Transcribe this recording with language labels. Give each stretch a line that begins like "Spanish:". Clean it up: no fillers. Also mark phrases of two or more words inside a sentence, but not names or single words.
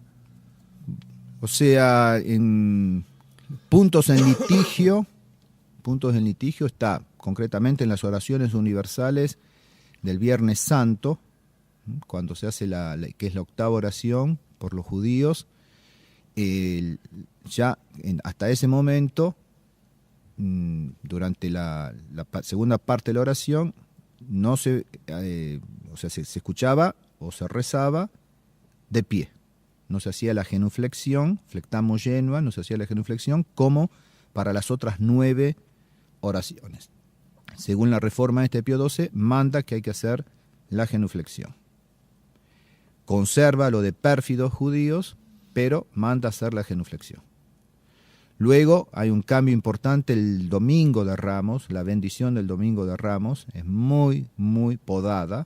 Spanish: O sea, en puntos en litigio está concretamente en las oraciones universales del Viernes Santo, cuando se hace que es la octava oración por los judíos. Hasta ese momento, durante la segunda parte de la oración, no se escuchaba o se rezaba de pie. No se hacía la genuflexión,
Latin: flectamo genua,
Spanish: no se hacía la genuflexión como para las otras 9 oraciones. Según la reforma de Pío XII, manda que hay que hacer la genuflexión. Conserva lo de pérfidos judíos, pero manda hacer la genuflexión. Luego hay un cambio importante el Domingo de Ramos, la bendición del Domingo de Ramos es muy, muy podada.